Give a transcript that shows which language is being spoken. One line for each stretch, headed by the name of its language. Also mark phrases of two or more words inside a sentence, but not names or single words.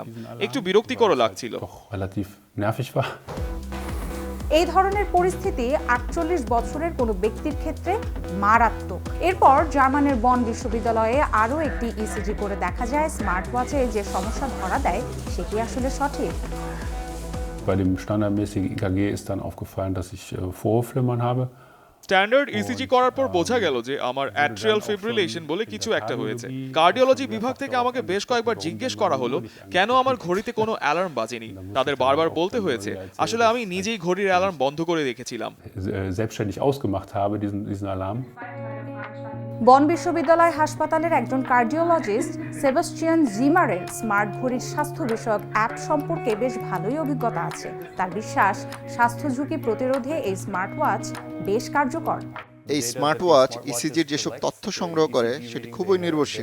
Bangla: একটু বিরক্তিকর লাগছিল। এই ধরনের পরিস্থিতি 48 বছরের কোনো ব্যক্তির ক্ষেত্রে মারাত্মক। এরপর জার্মানের বন বিশ্ববিদ্যালয়ে আরও একটি ইসিজি করে দেখা যায়
English: smart watch
Bangla: যে সমস্যা ধরা দেয় সেটি আসলে সঠিক।
German: Bei dem standardmäßigen EKG ist dann aufgefallen, dass ich Vorhofflimmern habe.
Bangla: স্ট্যান্ডার্ড ইসিজি করার পর বোঝা গেল যে আমার
English: atrial fibrillation
Bangla: বলে কিছু একটা হয়েছে। কার্ডিওলজি বিভাগ থেকে আমাকে বেশ কয়েকবার জিজ্ঞেস করা হলো কেন আমার ঘড়িতে কোনো অ্যালার্ম বাজেনি। তাদের বারবার বলতে হয়েছে আসলে আমি নিজেই ঘড়ির অ্যালার্ম বন্ধ করে রেখেছিলাম।
German: Selbstständig ausgemacht habe, diesen Alarm.
Bangla: বন বিশ্ববিদ্যালয় হাসপাতালের একজন কার্ডিওলজিস্ট সেবাস্টিয়ান জিমারের স্মার্ট ঘড়ির স্বাস্থ্য বিষয়ক অ্যাপ সম্পর্কে বেশ ভালোই অভিজ্ঞতা আছে। তার বিশ্বাস, স্বাস্থ্য ঝুঁকি প্রতিরোধে এই
English: smart watch
Bangla: বেশ কার্যকর। এই
English: smart watch
Bangla: ইসিজির যেসব তথ্য সংগ্রহ করে সেটি খুবই নির্ভরশীল।